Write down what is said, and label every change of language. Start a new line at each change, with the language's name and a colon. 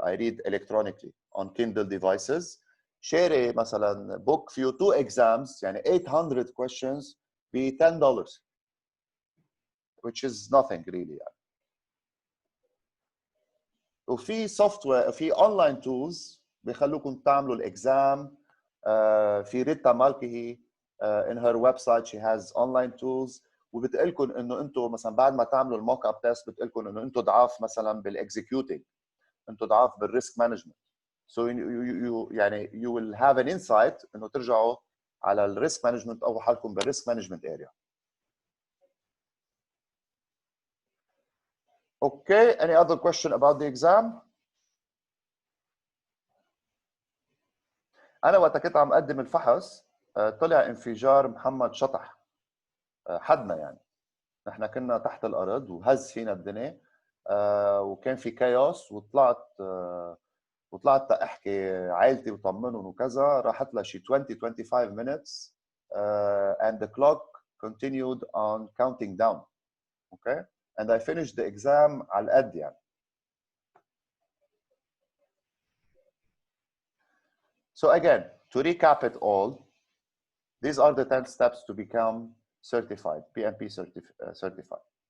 English: I read electronically on Kindle devices.
Arabic: شاري مثلا book فيه 2 exams يعني 800 questions ب $10.
English: which is nothing really يعني.
Arabic: وفي software في online tools بيخلوكم تعملوا الاكزام. في ريتا مالكي
English: in her website she has online tools
Arabic: وبتقلكم انه انتم مثلا بعد ما تعملوا الموك اب تيست بتقلكم انه انتم ضعاف مثلا بالاكزيكيوتنج، انتم ضعاف بالريسك مانجمنت. So يعني
English: you will have an insight
Arabic: انه ترجعوا على الريسك مانجمنت او حالكم بالريسك مانجمنت اريا.
English: Okay, any other question about the exam?
Arabic: انا وقت كنت عم اقدم الفحص طلع انفجار محمد شطح حدنا يعني. نحن كنا تحت الارض وهز فينا الدنيا وكان في كايوس وطلعت احكي عائلتي وطمنهم وكذا. راحت لها شي
English: 25 minutes and the clock continued on counting down. Okay, and I finished the exam
Arabic: على القد يعني.
English: So again, to recap it all, these are the 10 steps to become certified, PMP certified.